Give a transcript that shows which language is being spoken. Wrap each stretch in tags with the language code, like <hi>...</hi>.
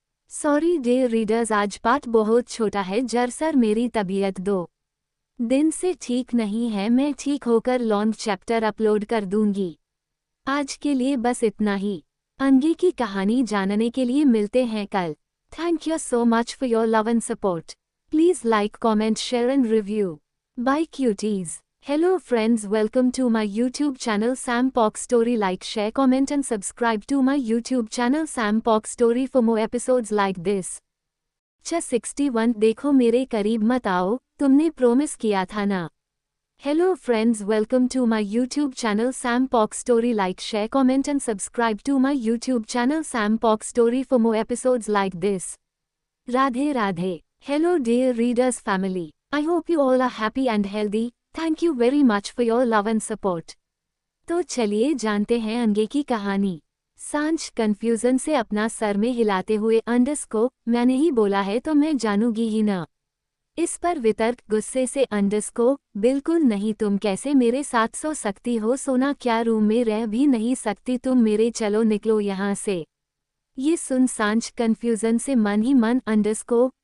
<hi>Sorry dear readers, आज part बहुत छोटा है, दरअसल मेरी तबीयत 2 दिन से ठीक नहीं है, मैं ठीक होकर लॉन्ग चैप्टर अपलोड कर दूंगी। आज के लिए बस इतना ही। आगे की कहानी जानने के लिए मिलते हैं कल।</hi> <en>Thank you so much for your love and support. Please like, comment, share and review. Bye cuties. Hello friends, welcome to my YouTube channel Sam Pox Story. Like, share, comment and subscribe to my YouTube channel Sam Pox Story for more episodes like this.</en> <hi>61 देखो मेरे करीब मत आओ, तुमने promise किया था ना।</hi> <en>Hello friends, welcome to my YouTube channel Sam Pox Story. Like, share, comment and subscribe to my YouTube channel Sam Pox Story for more episodes like this. Radhe Radhe. Hello dear readers family. I hope you all are happy and healthy. Thank you very much for your love and support.</en> <hi>तो चलिए जानते हैं आगे की कहानी। सांझ confusion से अपना सर में हिलाते हुए _ मैंने ही बोला है तो मैं जानूंगी ही ना। इस पर वितर्क गुस्से से _ बिल्कुल नहीं, तुम कैसे मेरे साथ सो सकती हो, सोना क्या रूम में रह भी नहीं सकती तुम मेरे, चलो निकलो यहाँ से। ये सुन सांझ कंफ्यूजन से मन ही मन _</hi>